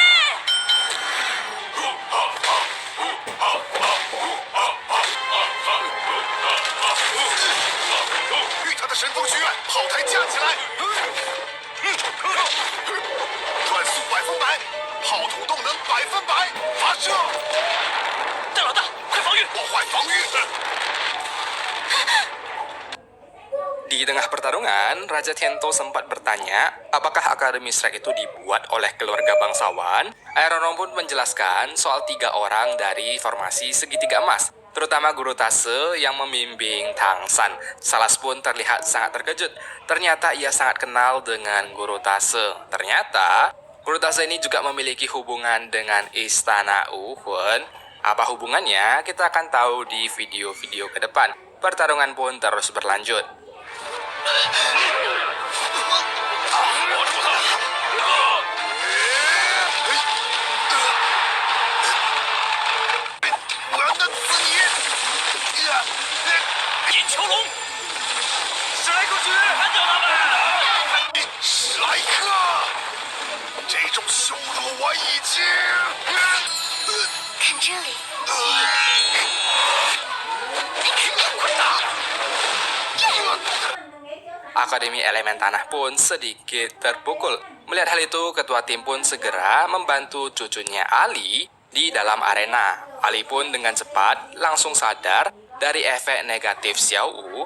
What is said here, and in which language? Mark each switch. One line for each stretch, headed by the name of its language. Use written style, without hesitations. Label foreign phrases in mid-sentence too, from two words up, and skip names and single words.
Chinese: 与他的神风学院炮台架起来。转速100%，炮筒动能100%，发射！大老大，快防御！破坏防御。
Indonesian: Di tengah pertarungan, Raja Tiento sempat bertanya, apakah Akademi Shrek itu dibuat oleh keluarga bangsawan? Aeronom pun menjelaskan soal 3 orang dari formasi segitiga emas, terutama Guru Tase yang membimbing Tang San. Salas pun terlihat sangat terkejut. Ternyata ia sangat kenal dengan Guru Tase. Ternyata, Guru Tase ini juga memiliki hubungan dengan Istana Wuhen. Apa hubungannya? Kita akan tahu di video-video ke depan. Pertarungan pun terus berlanjut.
Chinese: 我要弄死你！银囚龙，史莱克学院，干掉他们！史莱克，这种羞辱我已经…… 看这里，快打！
Indonesian: Akademi Elemen Tanah pun sedikit terpukul. Melihat hal itu, ketua tim pun segera membantu cucunya Ali di dalam arena. Ali pun dengan cepat langsung sadar dari efek negatif Xiao Wu.